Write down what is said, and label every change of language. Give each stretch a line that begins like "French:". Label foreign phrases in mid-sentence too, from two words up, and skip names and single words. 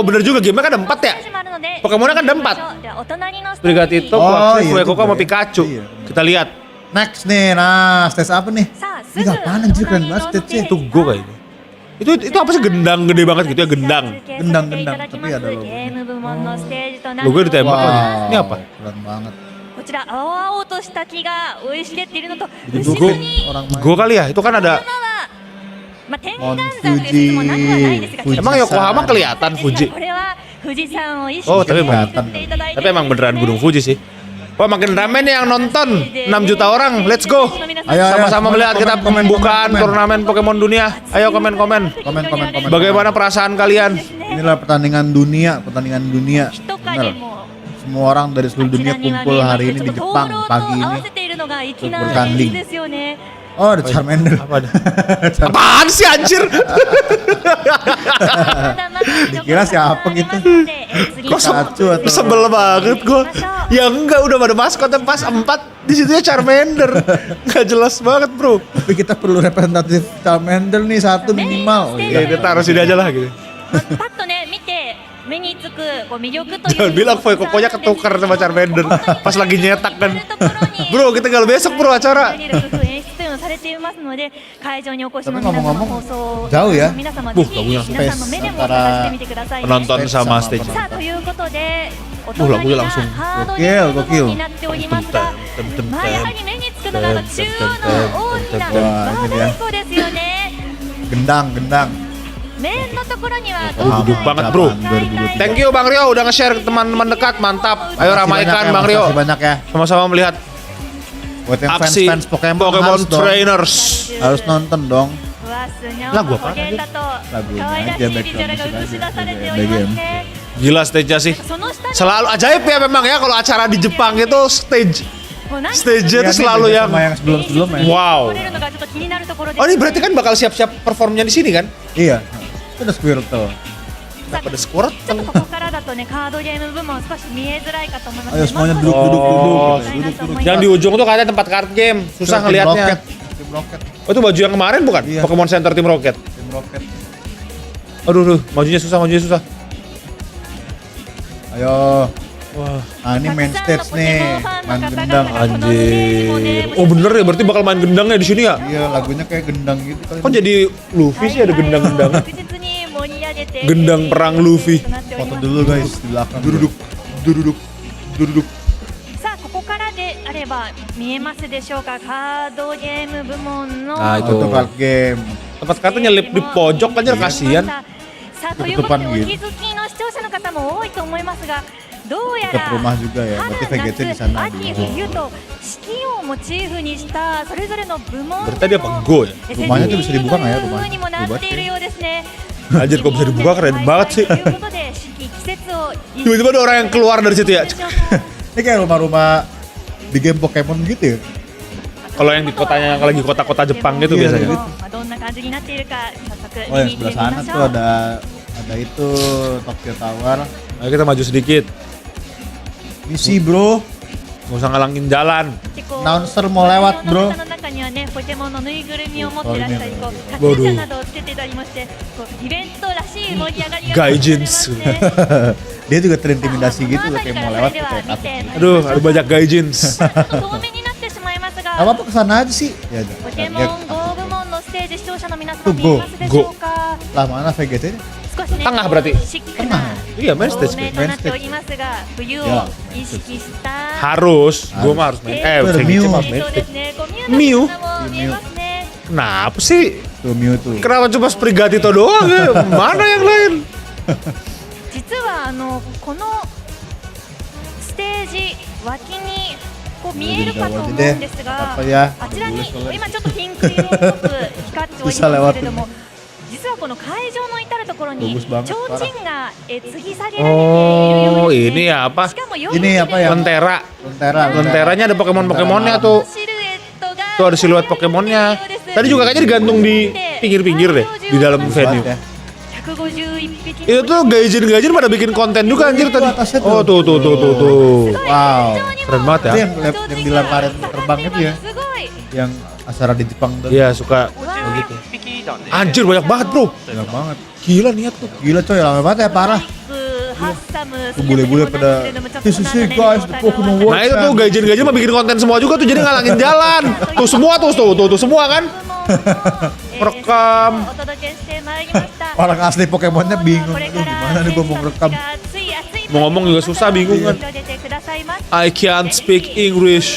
Indonesian: Oh bener juga gamenya kan ada 4 ya. Pokemonnya kan ada 4. Sprigate itu Oh, Quaxly, iya Fuecoco juga sama ya. Pikachu. Iya. Kita lihat. Next nih, nah stage apa nih? Ini apaan anjir, keren banget stage-nya. Itu gue kayaknya. Itu apa sih gendang gede banget gitu ya gendang. Gendang-gendang, tapi ada logonya. Logo ditembak lagi. Ini apa? Keren banget.
Japanese: こちら青々とした木が生い茂っているのと
Indonesian: Jadi
Japanese: 後
Indonesian: gue
Japanese: ろに
Indonesian: orang main. Gue kali ya, itu kan ada.
Japanese: まあ、天眼山という説もなくはないですが
Indonesian: Fuji Emang Yokohama kelihatan Fuji.
Japanese: これは富士山を意識
Indonesian: Oh
Japanese: して
Indonesian: tapi emang,
Japanese: 作っていただいて
Indonesian: tapi emang beneran Gunung Fuji sih. Wah makin rame nih yang nonton 6 juta orang,
English: let's go.
Indonesian: Ayo, Sama-sama melihat kita komen, pembukaan komen. turnamen Pokemon dunia. Ayo komen-komen. Komen. Bagaimana perasaan kalian? Inilah pertandingan dunia. Bener.
Japanese: 人影も
Indonesian: Semua orang dari seluruh dunia kumpul hari ini di Jepang pagi ini.
Japanese: 合わせているのが粋な
Indonesian: bertanding.
Japanese: 演出ですよね。
Indonesian: Oh, ada Charmander. Apa ada? Apaan sih anjir? Dikira siapa gitu? Kok Pikachu atau sebel banget gua. Ya enggak udah pada maskotnya pas 4 di situ ya Charmander. Enggak jelas banget, Bro. Tapi kita perlu representatif Charmander nih satu minimal. Oh, Ya iya. kita taruh sini aja lah gitu.
Japanese: パッとね見て目につくこう魅力という
Indonesian: Jangan bilang Fuecoco-nya ketukar sama Charmander pas lagi nyetak kan.
Japanese: ところに
Indonesian: Bro, kita tinggal besok bro acara.
Japanese: 演出というのをされていますので会場にお越しの
Indonesian: Tapi
Japanese: 皆様
Indonesian: ngomong-ngomong
Japanese: 放送
Indonesian: jauh ya.
Japanese: 皆様
Indonesian: Buh,
Japanese: ぜひ
Indonesian: lagunya
Japanese: 皆さんの目でも探してみてくださいね。
Indonesian: Penonton sama stage.
Japanese: さあということでお
Indonesian: lagunya
Japanese: 隣が
Indonesian: langsung
Japanese: ハードゲーム部門になっておりますが Tem-tem-tem. まあやはり目につくのが中央の大きな Tem-tem-tem. バー太鼓ですよね。
Indonesian: Gendang.
Japanese: 面のところには
Indonesian: Duduk banget, bro.
English: Thank you
Indonesian: Bang Rio udah nge-share ke teman-teman dekat, mantap. Ayo ramaikan Bang Rio. Makasih banyak ya. Sama-sama melihat Buat yang aksi fans Pokemon, Pokemon harus dong. Trainers. Harus nonton dong. Lagu apa? Lagunya aja background musik aja. Gila stage-nya sih. Selalu ajaib ya memang ya kalau acara di Jepang itu stage-nya tuh selalu yang sama yang sebelum-sebelumnya. wow. Oh ini berarti kan bakal siap-siap performnya di sini kan? Iya. Itu ada Squirtle. Pada squirt.
Japanese: ちょっとここからだとねカードゲーム部門少し見えづらいかと思います
Indonesian: Ayo semuanya duduk. Yang di ujung tuh katanya tempat
English: card game,
Indonesian: susah Tim ngelihatnya. Tim Rocket. Oh itu baju yang kemarin bukan? Iya. Pokemon Center Team Rocket. Tim Rocket. Aduh, majunya susah. Ayo. Wah, Nah ini
English: main stage
Indonesian: nih. Main gendang. anjir. Oh bener ya, berarti bakal main gendangnya di sini ya? Iya lagunya kayak gendang gitu kali. Kok jadi Luffy sih ada gendang-gendang? Gendang perang Luffy. Foto dulu guys di belakang. Duduk.
Japanese: さあここからであれば見えますでしょうかカードゲーム部門の
Indonesian: Nah, Itu
English: card game.
Indonesian: Tempat kata nyelip di pojok aja kasihan.
Japanese: さあということでお気づきの視聴者の方も多いと思いますが、どうや
Indonesian: Dekat
Japanese: ら
Indonesian: rumah juga ya.
Japanese: 春
Indonesian: Berarti VGC di
Japanese: 夏
Indonesian: sana.
Japanese: 秋冬と四季をモチーフにしたそれぞれの部門
Indonesian: Berarti dia penggo ya? Rumahnya tuh bisa dibuka nggak ya,
Japanese: という
Indonesian: rumahnya?
Japanese: 風にもなっているようですね。
Indonesian: Anjir kok bisa dibuka, keren banget sih.
Japanese: ということで四季季節を
Indonesian: Tiba-tiba ada orang yang keluar dari situ ya. Ini kayak rumah-rumah di game Pokemon gitu ya. Kalau yang di kotanya lagi kota-kota Jepang gitu Iya, biasanya. gitu.
Japanese: どんな感じになっているか早速
Indonesian: Oh yang
Japanese: 見に行って
Indonesian: sebelah
Japanese: みま
Indonesian: sana
Japanese: し
Indonesian: tuh
Japanese: ょう。
Indonesian: ada itu Tokyo Tower. Ayo kita maju sedikit. Misi bro. Nggak usah ngalangin jalan.
Japanese: でこう
Indonesian: Announcer mau lewat
Japanese: 会場
Indonesian: bro.
Japanese: の方の中にはね、ポケモンのぬいぐるみを持ってらしたり、こうカチ
Indonesian: Waduh.
Japanese: ューシャなどをつけてたりまして、こうイベントらしい盛り上がりが
Indonesian: Gaijins.
Japanese: 見られますね。
Indonesian: Dia juga terintimidasi gitu loh kayak mau lewat
Japanese: で
Indonesian: kayak
Japanese: は見て
Indonesian: takut.
Japanese: まいりましょう。
Indonesian: Aduh, ada banyak gaijins.
Japanese: ちょっと遠目になってしまいます
Indonesian: Gak
Japanese: が、
Indonesian: apa-apa kesana aja sih. Ya,
Japanese: ポケモ
Indonesian: ya,
Japanese: ン GO 部門のステージ視聴者の皆さとん見えますでしょうか。
Indonesian: lah mana VGC nya?
Japanese: 少しね、
Indonesian: Tengah berarti?
Japanese: シックな
Indonesian: Iya, main
Japanese: 照
Indonesian: stage.
Japanese: 明となっておりますが、冬を意識した
Indonesian: Harus, gue mah harus main. Itu ada VGC Mew. mah
Japanese: そう
Indonesian: main
Japanese: で
Indonesian: stage.
Japanese: すね、こうミュウの方も見えますね。
Indonesian: Kenapa sih? Tuh Mew tuh. Kenapa cuma Sprigatito doang ya? Mana yang lain?
Japanese: 実はこのステージ脇にこう見えるかと思うんですが、
Indonesian: Apa ya?
Japanese: あちらに今ちょっとピンク色っぽく光っておりますけれども、実はこの会場の至るところに
Indonesian: Bagus banget,
Japanese: 提灯が継ぎ下げられているよ
Indonesian: Oh,
Japanese: うです
Indonesian: ini
Japanese: ね。
Indonesian: apa?
Japanese: しかもよ
Indonesian: Ini apa ya? Lentera. Lentera. Lenteranya ada Pokemon-Pokemonnya tuh.
Japanese: シルエットが
Indonesian: Tuh ada siluet Pokemonnya. Tadi juga kayaknya digantung di pinggir-pinggir deh, di dalam venue. Ya.
Japanese: 151匹
Indonesian: Itu tuh gaijin-gaijin pada bikin konten juga anjir tadi. atasnya Oh, tuh. Wow. Keren banget ya. Itu yang dilemparin terbang itu ya.
Japanese: すごい
Indonesian: Yang acara di Jepang tuh. Iya, suka.
Japanese: 11 匹だね
Indonesian: Anjir banyak banget, Bro. Banyak banget. Gila niat tuh. Gila coy, lama banget ya parah. ハッサム Bule-bule pada
English: This is it guys, the Pokemon World.
Indonesian: Nah itu tuh gaijin-gaijin mah bikin konten semua juga tuh, jadi ngalangin jalan. Tuh semua tuh semua kan. Merekam. Orang asli Pokemonnya bingung. Aduh, gimana nih gua mau ngerekam. Mau ngomong juga susah, bingung kan.
English: I can't speak English.